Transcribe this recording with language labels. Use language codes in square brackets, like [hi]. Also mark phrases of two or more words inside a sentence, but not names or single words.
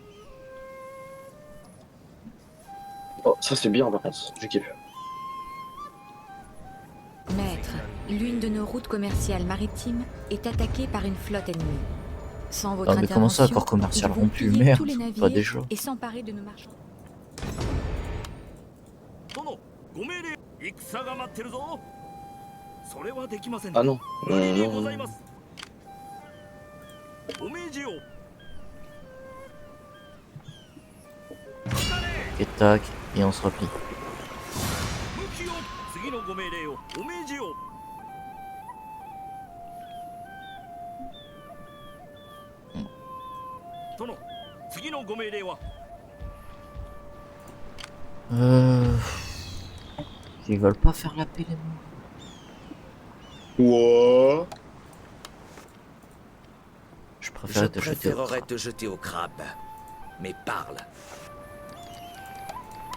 [fr] Oh, ça c'est bien par contre, je kiffe. Maître, l'une de nos routes commerciales maritimes est attaquée par une flotte ennemie. Sans votre Ah, mais comment ça, intervention, accord commercial ils vont rompu? piller Merde, tous les pas navires déjà. et s'emparer de nos marchands. [ja] 殿ご命令戦が待ってるぞそれはできません [fr] Ah non. [ja] 無理にご [fr] non. [ja] ざいますお命じよ [fr] Et tac, et on se replie. [ja] 向きを次のご命令をお命じよ 殿次のご命令は [fr] Ils veulent pas faire la paix les mecs. Ouah. Je Je préfère te jeter au préférerais crabe. te jeter au crabe. Mais parle.